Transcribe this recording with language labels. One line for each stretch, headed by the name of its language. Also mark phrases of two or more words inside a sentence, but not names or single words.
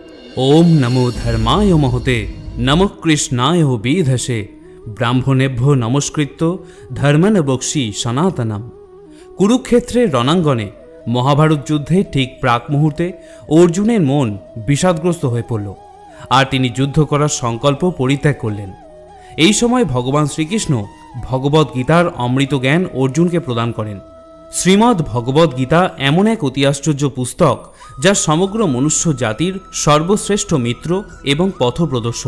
Sanskrit: ओम नमो धर्माय महते नमः कृष्णाय वेधसे ब्राह्मणेभ्यो नमस्कृत्य धर्मन बक्षी सनातनम।
Bangla: কুরুক্ষেত্রের রণাঙ্গনে মহাভারত যুদ্ধে ঠিক প্রাক মুহূর্তে অর্জুনের মন বিষাদগ্রস্ত হয়ে পড়ল আর তিনি যুদ্ধ করার সংকল্প পরিত্যাগ করলেন। এই সময় ভগবান শ্রীকৃষ্ণ ভগবদ গীতার অমৃত জ্ঞান অর্জুনকে প্রদান করেন। শ্রীমদ্ ভগবদ গীতা এমন এক অতি আশ্চর্য পুস্তক যা সমগ্র মনুষ্য জাতির সর্বশ্রেষ্ঠ মিত্র এবং পথপ্রদর্শক।